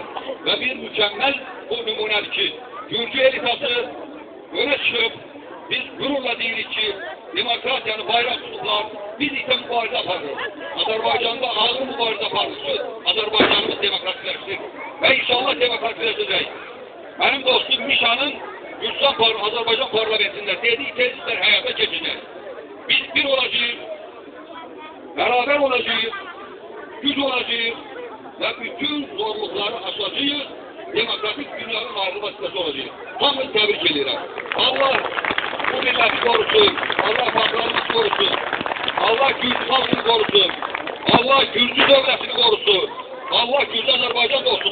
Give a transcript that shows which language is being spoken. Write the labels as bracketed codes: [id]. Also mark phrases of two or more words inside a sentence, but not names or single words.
[az] Və bir mükəmməl bu nümunədir ki, Gürcü elitası öne çıxıb, biz gururla deyirik ki, demokratiyanı bayram tutublar, biz ise mübarizə aparırıq. Azərbaycanda ağır mübarizə aparırıq. Azərbaycanımız demokratikləşdir və inşallah demokratikləşəcək. Mənim dostum Mişanın Azərbaycan parlamentində dediği tezisler həyata keçəcək. [tr] Biz bir olacağız, beraber olacağız, güc olacağız və bütün zorlukları aşacağız. [az] Demokratik dünyanın ağzı vasitəsi olacaq. Hamını təbrik edirəm. Allah bu milləti korusun. Allah patronu korusun. Allah Gürcü xalqını korusun. Allah Gürcü dövlətini korusun. Allah Gürcü Azərbaycan dostluğunu korusun.